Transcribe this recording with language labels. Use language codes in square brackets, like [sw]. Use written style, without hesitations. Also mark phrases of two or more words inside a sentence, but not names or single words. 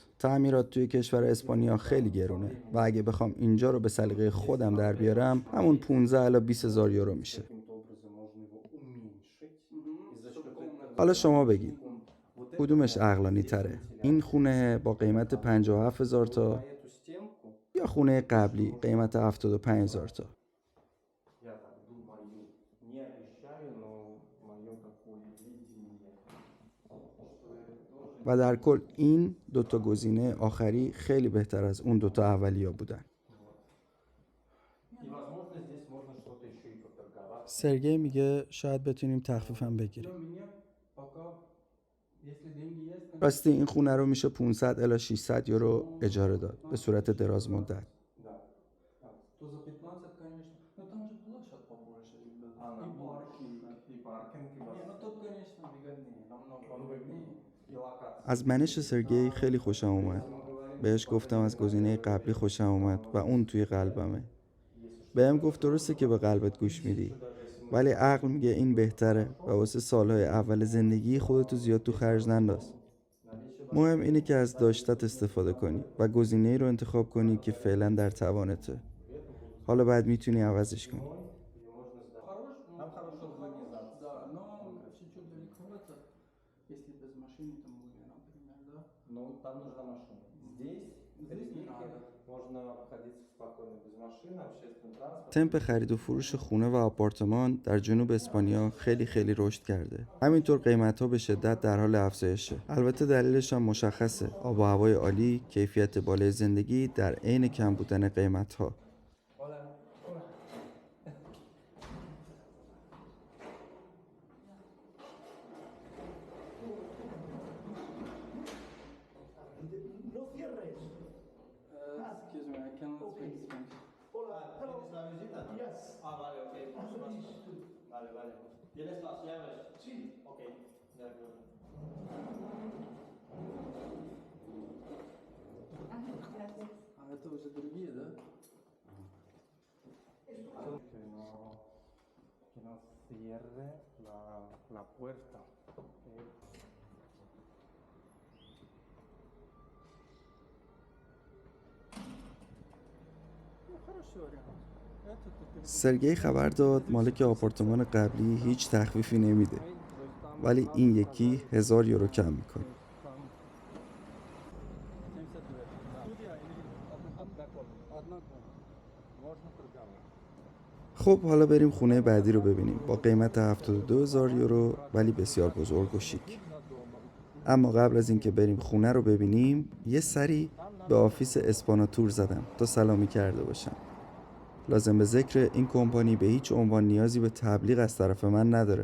[fa] تعمیرات توی کشور اسپانیا خیلی گرونه و اگه بخوام اینجا رو به سلیقه خودم در بیارم همون 15 الی 20,000 یورو میشه. حالا شما بگید کدومش عقلانی تره؟ این خونه با قیمت 57,000 تا یا خونه قبلی قیمت 75,000 تا؟ [ru] Я так думаю, не обещаю, но мое такое видение. [fa] و در کل این دوتا گزینه آخری خیلی بهتر از اون دوتا اولیا بودن. [ru] И возможно здесь можно что-то еще и поторговать. [fa] سرگی میگه شاید بتونیم تخفیفم بگیریم. [ru] Для меня пока, если деньги есть, конечно, [fa] راستی این خونه رو میشه 500 الی 600 یورو اجاره داد به صورت دراز مدت. [ru] Да. то за 15, конечно. Но там же площадь побольше, ребят. Она И паркинг. И паркинг, и Не, ну тут, конечно, выгоднее, намного Он выгоднее. и локация. [fa] از منش سرگی خیلی خوشم اومد. بهش گفتم از گزینه قبلی خوشم اومد و اون توی قلبمه. بهم گفت درسته که به قلبت گوش میدی ولی عقل میگه این بهتره و واسه سالهای اول زندگی خودتو زیاد تو خرج ننداز. مهم اینه که از داشتت استفاده کنی و گزینه‌ای رو انتخاب کنی که фعلا در توانته. حالا بعد میتونی عوضش کنی. [ru] Хорош, ну, Там хорошая организация. да, но чуть-чуть далековато, если без машины там были, например, да. Ну, там нужна машина. Здесь не надо. можно обходиться спокойно без машины, общественный транспорт. [fa] تمپ خرید و فروش خونه و آپارتمان در جنوب اسپانیا خیلی خیلی رشد کرده. همینطور قیمت‌ها به شدت در حال افزایشه. البته دلیلش هم مشخصه. آب و هوای عالی، کیفیت بالای زندگی در عین کم بودن قیمت‌ها. [es] No cierres. [en] Excuse me, I cannot speak Spanish. [es] Hola, hello. ¿Tienes la visita? [en] Yes. [es] Ah, vale, ok. Vale, vale. ¿Tienes las llaves? Sí. Ok, de acuerdo. [ru] А это уже другие, да? [es] Que no cierre la puerta. [ru] Ну, хороший вариант. Это ты [fa] سرگی خبر داد مالک آپارتمان قبلی هیچ تخفیفی نمیده ولی این یکی 1000 یورو کم میکنه. [ru] 70 лет. Студия или одна комната? Одна комната. Можно торговать. [fa] خب حالا بریم خونه بعدی رو ببینیم با قیمت 72,000 یورو ولی بسیار بزرگ و شیک. اما قبل از اینکه بریم خونه رو ببینیم یه سری به آفیس اسپاناتور زدم تا سلامی کرده باشم. لازم به ذکر این کمپانی به هیچ عنوان نیازی به تبلیغ از طرف من نداره.